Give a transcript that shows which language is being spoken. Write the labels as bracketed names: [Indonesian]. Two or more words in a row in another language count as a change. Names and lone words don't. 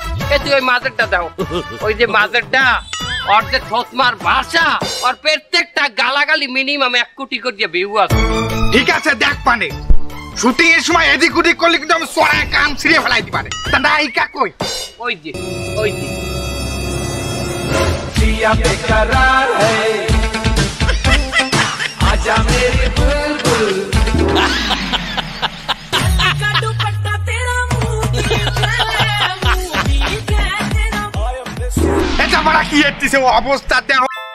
[Bangla] এই তুই ওই মাঝেরটা দাও, ওই যে মাঝেরটা ওর যে থতমার ভাষা, ওর প্রত্যেকটা গালাগালি মিনিমাম 1 কোটি করে ভিউ আছে। ঠিক আছে দেখ পানে শুটিং এর সময় এদিক ওদিক করলে কিন্তু আমি সরায় কান ছিঁড়ে ফেলাই দিতে পারে। তা নায়িকা কই? ওই যে ওই যে [Hindi] जिया बेकरार है आजा मेरी बुलबुल का दुपट्टा तेरा [Bangla] এটা বাড়া কি এতিছে অবস্থা দেহ